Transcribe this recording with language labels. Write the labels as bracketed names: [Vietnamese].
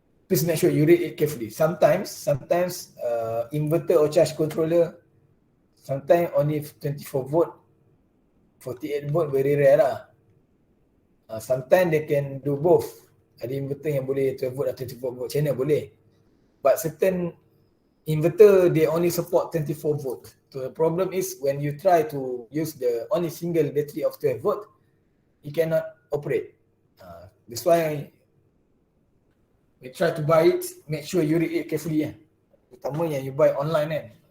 [English] Please make sure you read it carefully. Sometimes inverter or charge controller, sometimes only 24 volt, 48 volt very rare lah. Sometimes they can do both. [Malay] Ada inverter yang boleh 12 volt atau 24 volt channel boleh. [English] But certain inverter they only support 24 volt. So the problem is when you try to use the only single battery of 12 volt, you cannot operate. That's why we try to buy it, make sure you read it carefully [Malay] Terutama yang [English] you buy online kan.